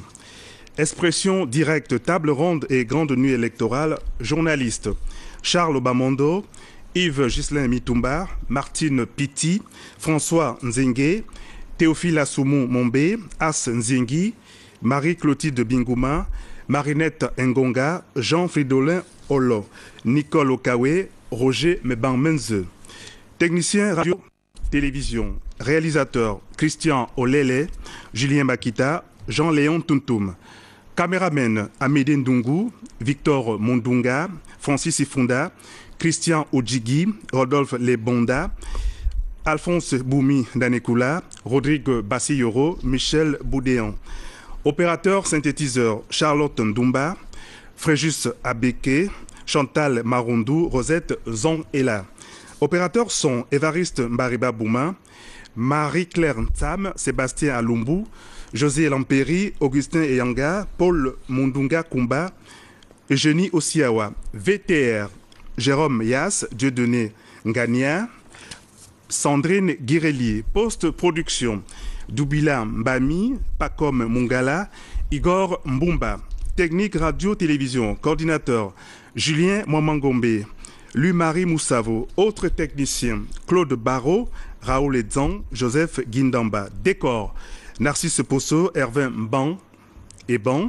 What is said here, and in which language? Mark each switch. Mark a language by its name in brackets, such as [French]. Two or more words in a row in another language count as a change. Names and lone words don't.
[French] Expression directe, table ronde et grande nuit électorale, journalistes, Charles Bamondo, Yves Ghislain Mitumba, Martine Piti, François Nzengue, Théophile Assoumou Mombe, As Nzengi, Marie-Clotilde Bingouma, Marinette Ngonga, Jean-Fridolin Olo, Nicole Okawe, Roger Meban-Menze. Technicien radio-télévision, réalisateur Christian Olele, Julien Bakita, Jean-Léon Tuntum. Caméramen Amédine Ndungu, Victor Mondunga, Francis Ifunda, Christian Odjigi, Rodolphe Lebonda, Alphonse Boumi Danekula, Rodrigue Bassiyoro, Michel Boudéan. Opérateur synthétiseur Charlotte Ndumba, Fréjus Abeke, Chantal Marondou, Rosette Zon-Ela. Opérateur son Évariste Mbariba Bouma, Marie-Claire Ntam, Sébastien Alumbu, José Lamperi, Augustin Eyanga, Paul Mundunga Kumba, Eugénie Osiawa. VTR, Jérôme Yass, Dieudonné Ngania, Sandrine Guirelli. Post-production, Doubila Mbami, Pacom Mungala, Igor Mbumba. Technique radio-télévision, coordinateur Julien Mwamangombe, Louis-Marie Moussavo. Autres techniciens, Claude Barrault, Raoul Edzan, Joseph Guindamba. Décor, Narcisse Posso, Hervin Ban et Ban.